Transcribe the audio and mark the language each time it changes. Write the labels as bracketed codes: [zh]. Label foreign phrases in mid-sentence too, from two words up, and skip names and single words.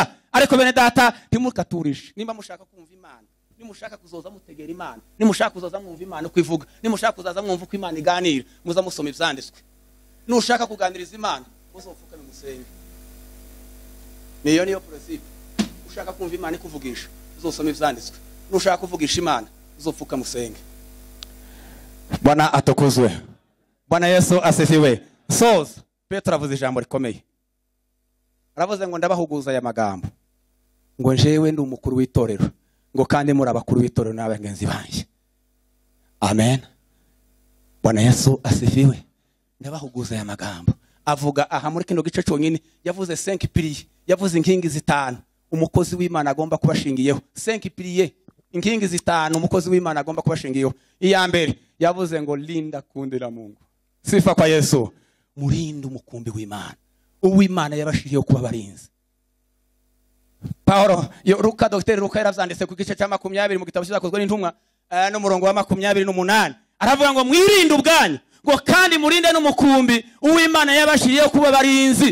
[rn] Ariko bene data ntimukaturishe. Nimba mushaka kumva Imana nimushaka kuzoza mutegera Imana nimushaka kuzoza mwumva Imana uko ivuga nimushaka kuzaza mwumva uko Imana iganira muza musoma ivyanditswe. Nushaka kuganiriza Imana muzofuka musenge. Niyo principe. Ushaka kumva Imana ikuvugisha uzosoma ivyanditswe. Nushaka kuvugisha Imana uzofuka musenge. [sw] Bwana atukuzwe. Bwana Yesu asifiwe. [rn] Soza Petro avuze ijambo rikomeye. Aravuze ngo ndabahuguza aya magambo ngo njewe ndi umukuru w'itorero ngo kandi muri abakuru w'itorero n'abangenzi banje. [sw] Amen. Bwana Yesu asifiwe. [rn] Ndabahuguza aya magambo. Avuga aha muri kino gice cyonyine yavuze 5 piliers yavuze inkingi zitanu umukozi w'Imana agomba kubashingiyeho. 5 piliers inkingi zitanu umukozi w'Imana agomba kubashingiyeho. Iya mbere yavuze ngo [sw] linda kundira Mungu. Sifa kwa Yesu. [rn] Murinde umukumbi w'Imana. Uw'Imana yabashiriye kuba barinzi. Paulo Luka Dr. Luka yaravyanditse ku gice cya 20 mu gitabo cyakozwe n'intumwa no murongo wa 28 aravuga ngo mwirinde ubwanyu ngo kandi murinde n'umukumbi uw'Imana yabashiriye kuba barinzi.